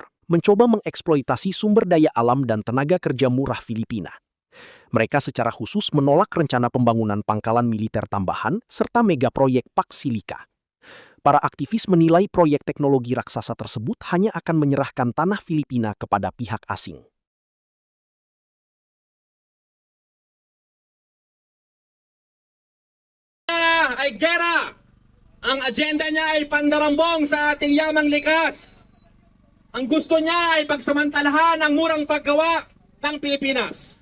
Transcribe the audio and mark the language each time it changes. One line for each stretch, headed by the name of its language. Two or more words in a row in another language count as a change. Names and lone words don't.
Indonesian: mencoba mengeksploitasi sumber daya alam dan tenaga kerja murah Filipina. Mereka secara khusus menolak rencana pembangunan pangkalan militer tambahan serta megaproyek Pak Silika. Para aktivis menilai proyek teknologi raksasa tersebut hanya akan menyerahkan tanah Filipina kepada pihak asing.
Filipino: Ay gera! Ang agenda niya ay pandarambong sa ating yamang likas. Ang gusto niya ay pagsamantalahan ang murang paggawa ng Pilipinas.